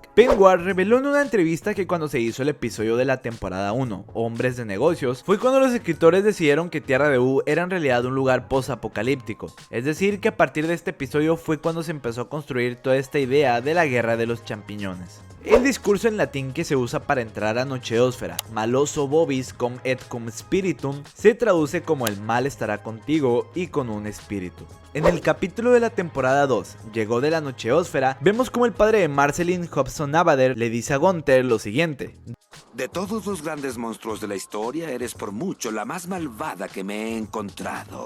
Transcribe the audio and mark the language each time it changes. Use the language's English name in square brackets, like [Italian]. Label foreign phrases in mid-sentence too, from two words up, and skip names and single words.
[Spanish] Penguin reveló en una entrevista que cuando se hizo el episodio de la temporada 1, Hombres de Negocios, fue cuando los escritores decidieron que Tierra de U era en realidad un lugar post-apocalíptico, es decir que a partir de este episodio fue cuando se empezó a construir toda esta idea de la guerra de los champiñones. El discurso en latín que se usa para entrar a Nocheósfera, [Latin] maloso vobis cum et cum spiritum, [Spanish] se traduce como el mal estará contigo y con un espíritu. En el capítulo de la temporada 2, Llegó de la Nocheósfera, vemos como el padre de Marceline Hobson Navader le dice a Gunther lo siguiente: de todos los grandes monstruos de la historia, eres por mucho la más malvada que me he encontrado.